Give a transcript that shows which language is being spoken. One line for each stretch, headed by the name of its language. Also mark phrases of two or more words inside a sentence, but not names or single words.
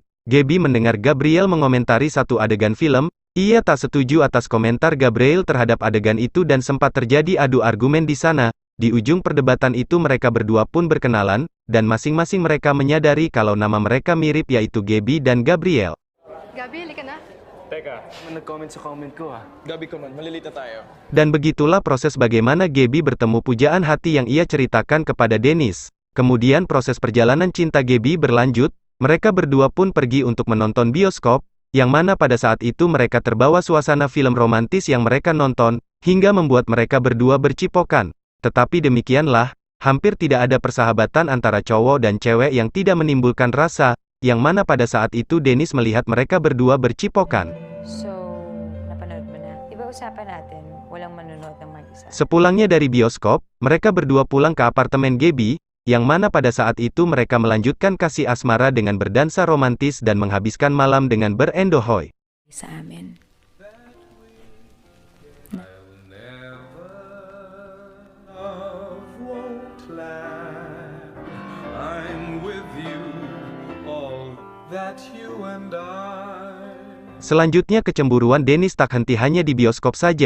Indonesian: Gabi mendengar Gabriel mengomentari satu adegan film, ia tak setuju atas komentar Gabriel terhadap adegan itu dan sempat terjadi adu argumen di sana. Di ujung perdebatan itu mereka berdua pun berkenalan, dan masing-masing mereka menyadari kalau nama mereka mirip yaitu Gabi dan Gabriel.
Filipino: Gabi, halika na. Teka, nag-comment sa comment ko ah. Gabi ko man, malilita tayo.
Indonesian: Dan begitulah proses bagaimana Gabi bertemu pujaan hati yang ia ceritakan kepada Dennis. Kemudian proses perjalanan cinta Gabi berlanjut, mereka berdua pun pergi untuk menonton bioskop, yang mana pada saat itu mereka terbawa suasana film romantis yang mereka nonton, hingga membuat mereka berdua bercipokan. Tetapi demikianlah, hampir tidak ada persahabatan antara cowok dan cewek yang tidak menimbulkan rasa, yang mana pada saat itu Dennis melihat mereka berdua bercipokan.
Filipino: So, napanood mo na. Iba usapan natin, walang manonood ng mag-isa.
Indonesian: Sepulangnya dari bioskop, mereka berdua pulang ke apartemen Gabi, yang mana pada saat itu mereka melanjutkan kasih asmara dengan berdansa romantis dan menghabiskan malam dengan berendohoy.
Filipino: Sa amin.
Indonesian: Selanjutnya kecemburuan Dennis tak henti hanya di bioskop saja.